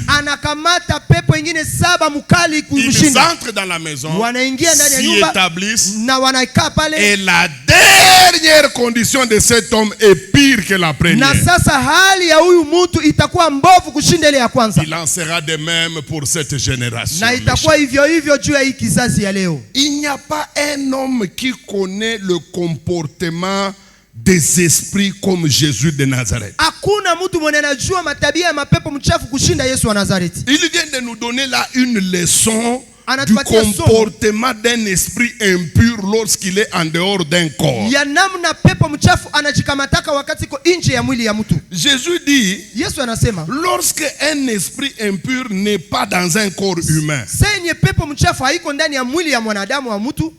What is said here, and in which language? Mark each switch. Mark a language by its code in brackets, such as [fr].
[sw] Anakamata pepo ingine 7 mukali kumshinda. [fr] Ils entrent dans la maison, [sw] wanaingia ndani ya nyumba, [fr] établissent, [sw] na wanakaa pale. [fr] Et la dernière condition de cet homme est pire que la première. [sw] Na sasa hali ya huyu mtu itakuwa mbovu kushinda ile ya kwanza. [fr] Il en sera de même pour cette génération. [sw] Na itakuwa hivyo hivyo juu ya hii kizazi ya leo. [fr] Il n'y a pas un homme qui connaît le comportement des esprits comme Jésus de Nazareth. [sw] Hakuna mtu mwenye anajua matabia ya mapepo mchafu kushinda Yesu wa Nazareti. [fr] Il vient de nous donner là une leçon du comportement d'un esprit impur lorsqu'il est en dehors d'un corps. [sw] Ya namna pepo mchafu anajikamataka wakati iko nje ya mwili ya mtu. [fr] Jésus dit, [sw] Yesu anasema, [fr] lorsque un esprit impur n'est pas dans un corps humain, [sw] senye pepo mchafu haiko ndani ya mwili ya mwanadamu wa mtu,